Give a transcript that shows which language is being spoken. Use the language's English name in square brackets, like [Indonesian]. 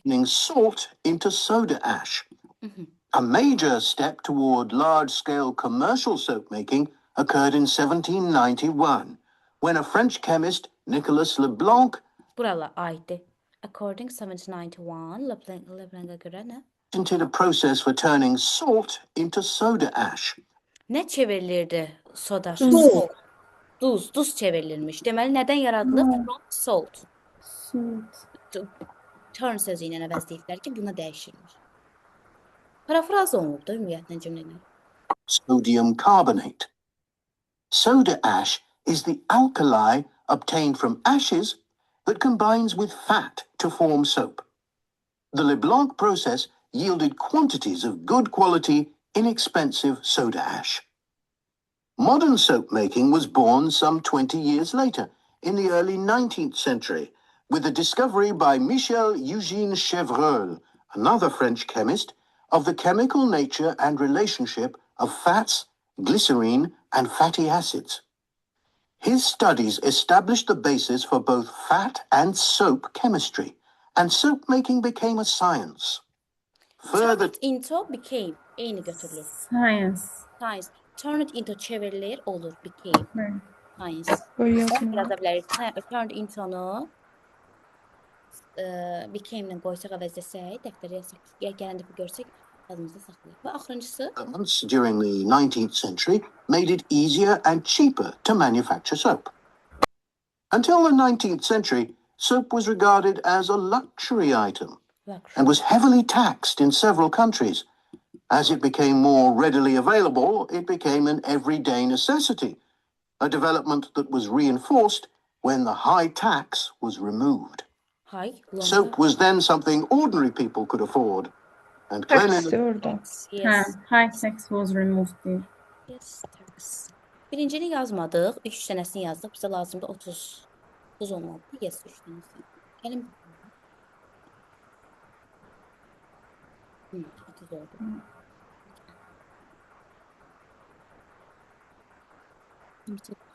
[English] turning salt into soda ash. A major step toward large-scale commercial soap making occurred in 1791, when a French chemist, Nicolas Leblanc, [Azerbaijani] Buralar aiddir. [English] According [Azerbaijani] 1791, Leblanc'a görə nə? [English] patented a process for turning salt into soda ash. [Azerbaijani] Nə çevrilirdi soda? Duz. [English] Salt. [Azerbaijani] Duz çevrilirmiş. Deməli, nədən yaradılıb? [English] From salt. Salt. [Azerbaijani] Turn sözü ilə əvəzləyiblər ki, buna dəyişilmiş. Parafraz olunub da ümumiyyətlə cümlələr. [English] Sodium carbonate. Soda ash is the alkali obtained from ashes that combines with fat to form soap. The Leblanc process yielded quantities of good quality, inexpensive soda ash. Modern soap making was born some 20 years later, in the early 19th century, with the discovery by Michel Eugène Chevreul, another French chemist, of the chemical nature and relationship of fats, glycerine, and fatty acids. His studies established the basis for both fat and soap chemistry, and soap making became a science. Further Turn it into became. [Azerbaijani] Eyni götürülür. [English] Science. Science. Turn it into [Azerbaijani] çevrilir olur. [English] Became. Right. Science. [Azerbaijani] Böyle Biraz yazmıyor. da bilərik. [English] Turn it into'nu [Azerbaijani] became-lə qoysaq əvəzləsək, dəftərə yazsaq, gələn dəfə görsək, adımızda saxlayaq. Və axırıncısı [English] developments during the 19th century made it easier and cheaper to manufacture soap. Until the 19th century, soap was regarded as a luxury item and was heavily taxed in several countries. As it became more readily available, it became an everyday necessity, a development that was reinforced when the high tax was removed. hay, Soap was then something ordinary people could afford, and cleanliness [Azerbaijani] Taksi orada. [English] Yes. High tax was removed there. Yes, tax. [Azerbaijani] Birincini yazmadıq, 3 dənəsini yazdıq. Bizə lazımdır 30 olmalı. [English] Yes, [Azerbaijani] 3 dənəsi. Gəlin. 30 oldu.